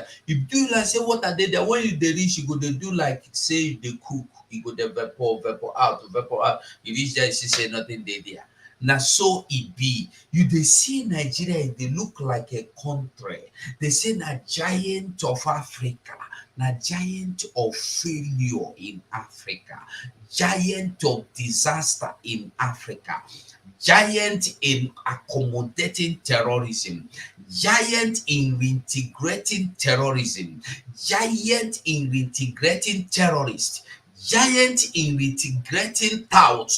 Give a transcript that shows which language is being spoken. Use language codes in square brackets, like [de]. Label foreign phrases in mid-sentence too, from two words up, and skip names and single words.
[pcm] You do like say what are they there? When you dey reach, you go dey do like say you dey cook, you go dey vapor out. You reach there, you see say nothing dey there. Now so it be. You dey see Nigeria, they look like a country. They say na giant of Africa, na giant of failure in Africa, giant of disaster in Africa, giant in accommodating terrorism, giant in reintegrating terrorism, giant in reintegrating terrorists, giant in reintegrating touts.